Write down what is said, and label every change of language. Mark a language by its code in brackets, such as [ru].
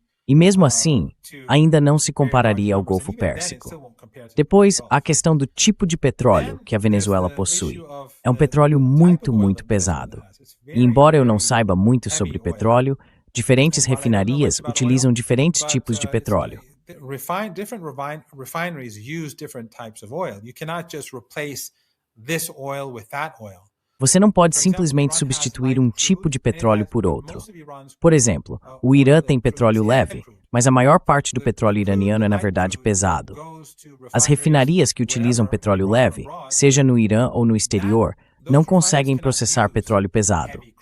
[pt] E mesmo assim, ainda não se compararia ao Golfo Pérsico. Depois, a questão do tipo de petróleo que a Venezuela possui. É um petróleo muito, muito pesado. E embora eu não saiba muito sobre petróleo, diferentes refinarias utilizam diferentes tipos de petróleo. [en] Different refineries use different types of oil. You cannot just replace this oil with that oil. [pt] Você não pode simplesmente substituir um tipo de petróleo por outro. Por exemplo, o Irã tem petróleo leve, mas a maior parte do petróleo iraniano é na verdade pesado. As refinarias que utilizam petróleo leve, seja no Irã ou no exterior, não conseguem processar petróleo pesado.